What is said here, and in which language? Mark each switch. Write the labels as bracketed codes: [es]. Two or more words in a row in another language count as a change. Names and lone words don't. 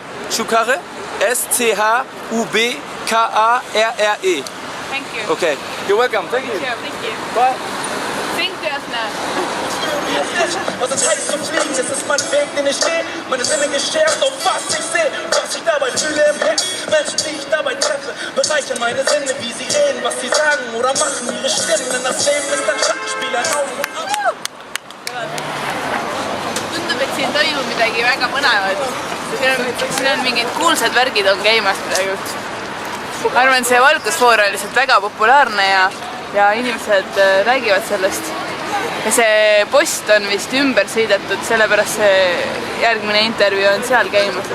[de] Schubkarre, S-C-H-U-B-K-A-R-R-E. [en] Thank you. Okay, you're welcome, thank you. Sure, thank you. Bye. [de] Trink das nach. Was es heißt zu fliegen, es ist mein Weg, den ich gehe. Meine Sinne geschärft auf was ich sehe, was ich dabei fühle im Herz. Menschen, die ich dabei treffe, bereichern meine Sinne, wie sie reden, was sie sagen oder machen, ihre Stimmen. Denn das Leben ist ein Schattenspiel, ein Auf und Ab. [et] Tundub, et siin toimub midagi väga põnevat. Siin on mingid kuulsad värgid on käimas praegu. Ma arvan, see valgusfoor on lihtsalt väga populaarne ja inimesed räägivad sellest. Ja see post on vist ümber sõidetud, sellepärast see järgmine intervjuu on seal käimas.